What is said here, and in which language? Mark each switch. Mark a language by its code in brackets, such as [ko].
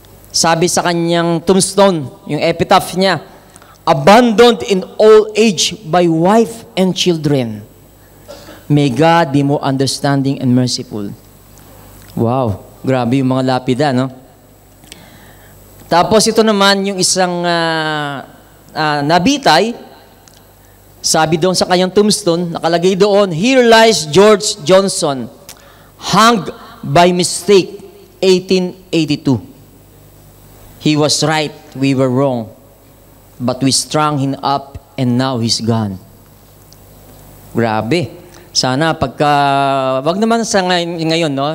[tl] Sabi sa kanyang tombstone, yung epitaph niya, [en] abandoned in old age by wife and children. May God be more understanding and merciful. [tl] Wow, grabe yung mga lapida, no? Tapos ito naman yung isang nabitay, sabi doon sa kanyang tombstone, nakalagay doon, [en] "Here lies George Johnson, hung by mistake, [tl] 1882. [en] He was right, we were wrong, but we strung him up and now he's gone." [tl] Grabe. Sana pagka, wag naman sa ngayon, no?